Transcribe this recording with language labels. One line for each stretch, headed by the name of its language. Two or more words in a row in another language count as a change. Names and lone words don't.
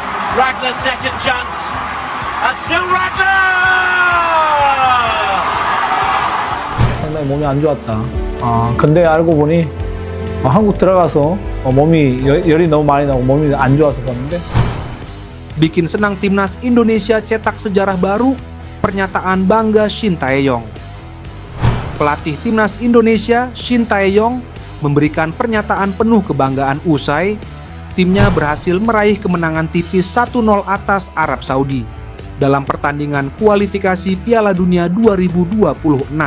English: Ragnar second chance. And still Ragnar!
Korean: 상당히 몸이 안 좋았다. 근데 알고 보니 한국 들어가서 몸이 열이 너무 많이 나고 몸이 안 좋아서 그런데.
Indonesian: Bikin senang timnas Indonesia cetak sejarah baru, pernyataan bangga Shin Tae-yong. Pelatih timnas Indonesia, Shin Tae-yong, memberikan pernyataan penuh kebanggaan usai timnya berhasil meraih kemenangan tipis 1-0 atas Arab Saudi dalam pertandingan kualifikasi Piala Dunia 2026.